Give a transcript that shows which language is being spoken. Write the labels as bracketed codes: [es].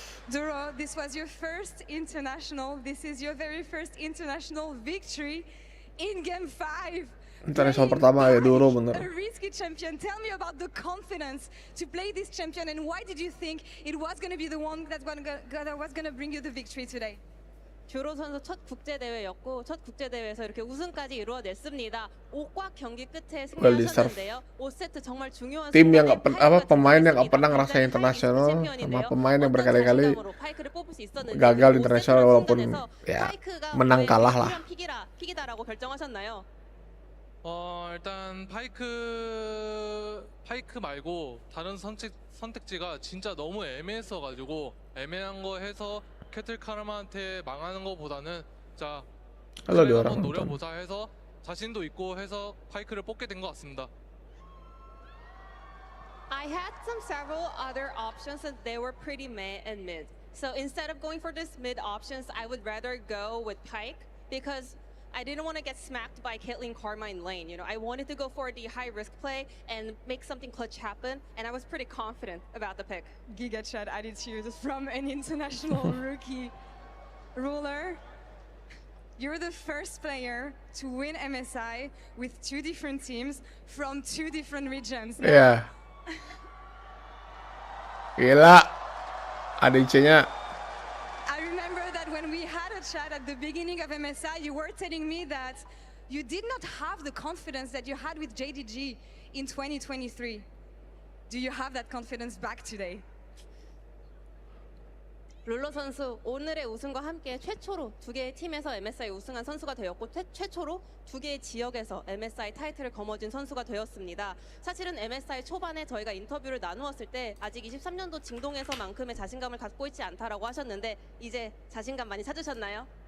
[en] Duro, this was your first international. This is your very first international victory in Game 5. [id] International pertama ya Duro, bener. [en] A risky champion. Tell me about the confidence to play this champion and why did you think it was going to be the one that was going to bring you the victory today? [ko] 주로 선수 첫 국제 대회였고 첫 국제 대회에서 이렇게 우승까지 이루어냈습니다. 5과 경기 끝에 승리하셨는데요. 5세트 정말 중요한 [id] tim yang pemain yang nggak pernah ngerasain internasional sama pemain yang berkali-kali gagal internasional walaupun ya menang kalah lah. [ko] 픽이다라고 결정하셨나요? 일단 파이크 말고 다른 선택지가 진짜 너무 애매했어가지고 애매한 거 해서 캐틀 카르마한테 망하는 거보다는 자 한번 노려보자 해서 자신도 있고 해서 파이크를 뽑게 된 것 같습니다. [en] I had several other options and they were pretty meh and mid. So instead of going for this mid options, I would rather go with Pyke because I didn't want to get smacked by Caitlyn Karma in lane. You know, I wanted to go for the high risk play and make something clutch happen, and I was pretty confident about the pick. Giga chat attitude from an international rookie. Ruler, you're the first player to win MSI with 2 different teams from 2 different regions. Yeah. [id] Gila. ADC-nya. [en] I remember that when we had a chat at the beginning of MSI, you were telling me that you did not have the confidence that you had with JDG in 2023. Do you have that confidence back today? [ko] 룰러 선수 오늘의 우승과 함께 최초로 두 개의 팀에서 MSI 우승한 선수가 되었고 최초로 두 개의 지역에서 MSI 타이틀을 거머쥔 선수가 되었습니다. 사실은 MSI 초반에 저희가 인터뷰를 나누었을 때 아직 23년도 징동에서만큼의 자신감을 갖고 있지 않다라고 하셨는데 이제 자신감 많이 찾으셨나요?